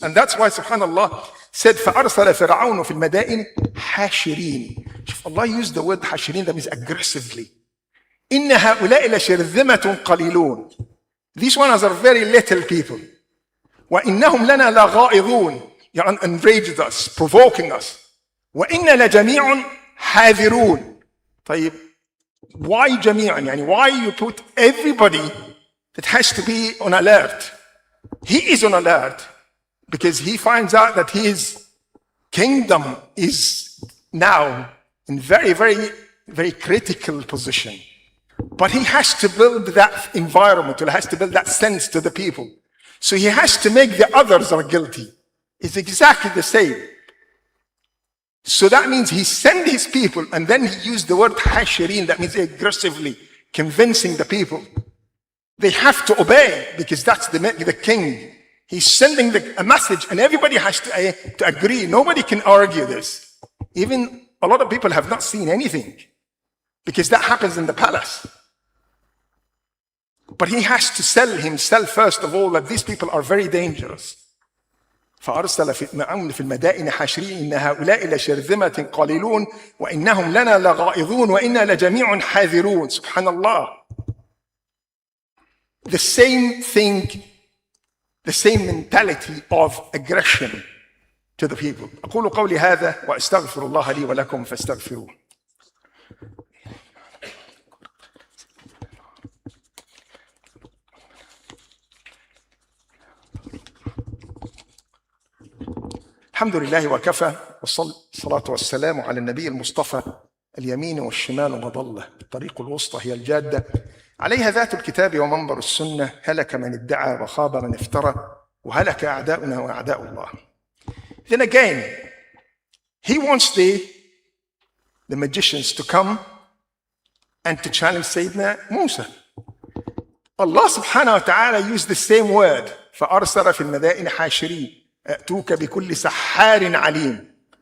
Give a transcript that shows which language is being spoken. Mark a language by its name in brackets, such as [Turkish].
[Arabic] And that's why, subhanallah, said, فَأَرْسَلَ فِرْعَوْنُ فِي الْمَدَائِنِ حَاشِرِينَ. [English] Allah used the word حاشرين, that means aggressively. [Arabic] إِنَّ هَؤُلَاءِ لَشِرْذِمَةٌ قَلِيلُونَ. [English] These ones are very little people. [Arabic] وَإِنَّهُمْ لَنَا لَغَائِظُونَ. [English] You enraged us, provoking us. [Arabic] وَإِنَّ لَجَمِيعٌ حَاذِرُونَ. [English] طيب, why جميعا? يعني why you put everybody that has to be on alert? He is on alert because he finds out that his kingdom is now in very, very, very critical position. But he has to build that environment, or he has to build that sense to the people. So he has to make the others are guilty. It's exactly the same. So that means he sent his people, and then he used the word hashirin, that means aggressively convincing the people. They have to obey because that's the king. He's sending a message, and everybody has to agree. Nobody can argue this. Even a lot of people have not seen anything because that happens in the palace. But he has to sell himself first of all that these people are very dangerous. [Arabic] فأرسل في المدائن حاشرين إن هؤلاء لشرذمة قليلون وإنهم لنا لغائظون وإنا لجميع حاذرون. [English] Subhanallah. The same thing, the same mentality of aggression to the people. [Arabic] أقول قولي هذا وأستغفر الله لي ولكم فاستغفروه. الحمد لله وكفى والصلاة والسلام على النبي المصطفى اليمين والشمال وضله الطريق الوسطى هي الجادة عليها ذات الكتاب ومنبر السنة هلك من ادعى وخاب من افترى وهلك أعداؤنا وأعداء الله. [English] Then again, he wants the magicians to come and to challenge Sayyidina Musa. [Arabic] Allah subhanahu wa ta'ala used the same word فأرسل في المدائن حاشرين أتوك بكل سحار عليم.